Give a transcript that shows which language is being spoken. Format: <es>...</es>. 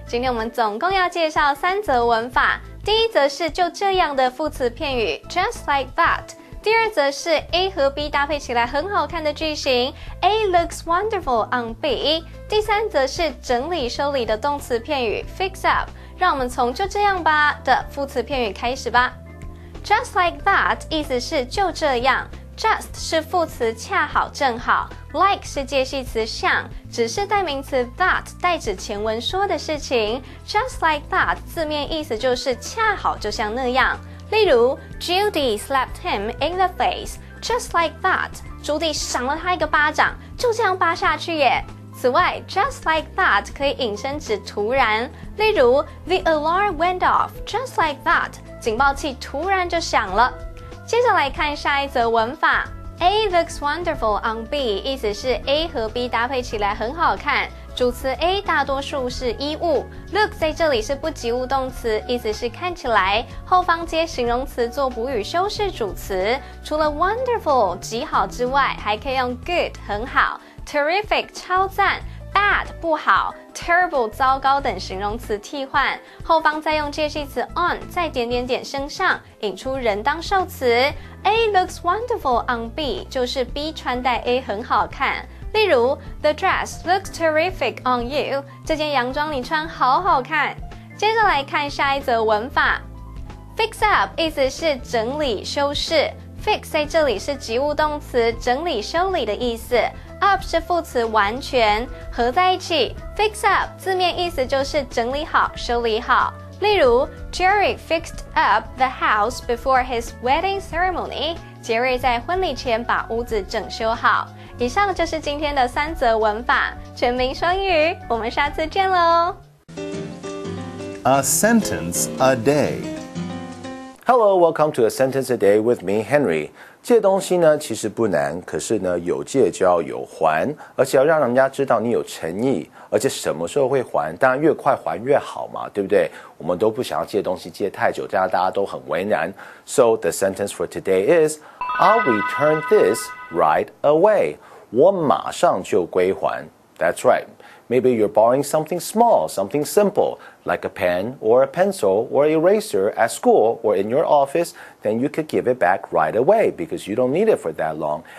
<zh>今天我们总共要介绍3则文法。第一则是就这样的副词片语</zh> <en>just like that。</en> <zh>第二则是 A 和 B 搭配起来很好看的句型</zh> <en>A looks wonderful on B。</en> <zh>第三则是整理收理的动词片语 fix up。让我们从就这样吧的副词片语开始吧。</zh> <en>Just like that</en> <zh>意思是就这样。 Just 是副词恰好正好 ，like 是介系词像，只是代名词 that 代指前文说的事情。</zh> <en>Just like that</en> <zh>字面意思就是恰好就像那样。</zh> <en>例如 Judy slapped him in the face just like that.</en> <zh>朱迪赏了他一个巴掌，就这样扒下去耶。此外</zh> <en>just like that</en> <zh>可以引申指突然，例如</zh> <en>The alarm went off just like that.</en> <zh>警报器突然就响了。接着来看下一则文法。</zh> <en>A looks wonderful on B</en> <zh>意思是 A 和 B 搭配起来很好看，主词 A 大多数是衣物 ，look 在这里是不及物动词，意思是看起来，后方接形容词做补语修饰主词。除了 wonderful 极好之外，还可以用 good 很好 ，terrific 超赞。 bad 不好 ，terrible 糟糕等形容词替换，后方再用介系词 on 在点点点身上引出人当受词。</zh> <en>A looks wonderful on B</en> <zh>就是 B 穿戴 A 很好看。例如</zh> <en>The dress looks terrific on you</en> <zh>这件洋装你穿好好看。接着来看下一则文法 ，fix up 意思是整理修饰 ，fix 在这里是及物动词，整理修理的意思。 up 是副词完全，合在一起 fix up 字面意思就是整理好、修理好。</zh> <en>例如 Jerry fixed up the house before his wedding ceremony.</en> <zh>杰瑞在婚礼前把屋子整修好。以上就是今天的3则文法，全民双语，我们下次见喽。</zh> <en>A sentence a day. Hello, welcome to A Sentence a Day with me, Henry.</en> <zh>借东西呢其实不难，可是呢有借就要有还，而且要让人家知道你有诚意，而且什么时候会还，当然越快还越好嘛，对不对？我们都不想要借东西借太久，这样大家都很为难。</zh> <en>So the sentence for today is, I'll return this right away.</en> <zh>我马上就归还。</zh> <en>That's right. Maybe you're borrowing something small, something simple, like a pen or a pencil or eraser at school or in your office, then you could give it back right away because you don't need it for that long.</en>